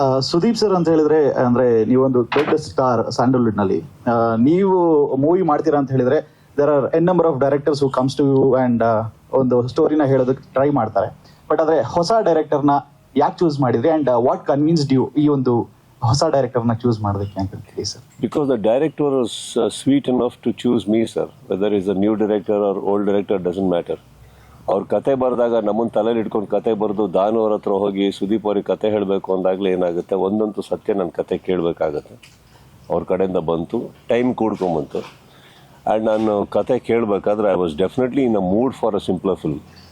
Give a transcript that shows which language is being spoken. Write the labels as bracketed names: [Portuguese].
[Kannada] Sudeep sir ಅಂತ ಹೇಳಿದ್ರೆ, ಅಂದ್ರೆ ನೀವೊಂದು ದೊಡ್ಡ ಸ್ಟಾರ್ ಸ್ಯಾಂಡಲ್ವುಡ್ ನಲ್ಲಿ. ನೀವು ಮೂವಿ ಮಾಡ್ತೀರಾ ಅಂತ ಹೇಳಿದ್ರೆ [English] there are n number of directors who comes to you [Kannada] and ಒಂದು ಸ್ಟೋರಿನ ಹೇಳೋದಕ್ಕೆ ಟ್ರೈ ಮಾಡ್ತಾರೆ. ಬಟ್ ಆದ್ರೆ ಹೊಸ ಡೈರೆಕ್ಟರ್ನ ಯಾಕೆ ಚೂಸ್ ಮಾಡಿದ್ರಿ ಅಂಡ್ [English] what convinced you [Kannada] ಈ ಒಂದು ಹೊಸ ಡೈರೆಕ್ಟರ್ನ ಚೂಸ್ ಮಾಡೋದಕ್ಕೆ ಅಂತ ಹೇಳಿ sir? [English] Because the director was sweet enough to choose me, sir. Whether it's a new director or old director doesn't matter. [Kannada] ಅವ್ರ ಕತೆ ಬರೆದಾಗ ನಮ್ಮನ್ನು ತಲೆಯಲ್ಲಿ ಇಟ್ಕೊಂಡು ಕತೆ ಬರೆದು ದಾನು ಅವ್ರ ಹತ್ರ ಹೋಗಿ ಸುದೀಪ್ ಅವ್ರಿಗೆ ಕತೆ ಹೇಳಬೇಕು ಅಂದಾಗಲೇ ಏನಾಗುತ್ತೆ, ಒಂದಂತೂ ಸತ್ಯ ನನ್ನ ಕತೆ ಕೇಳಬೇಕಾಗತ್ತೆ. ಅವ್ರ ಕಡೆಯಿಂದ ಬಂತು, ಟೈಮ್ ಕೂಡ್ಕೊಂಬಂತು. ಆ್ಯಂಡ್ ನಾನು ಕತೆ ಕೇಳಬೇಕಾದ್ರೆ [English] I was definitely in a mood for a simpler film.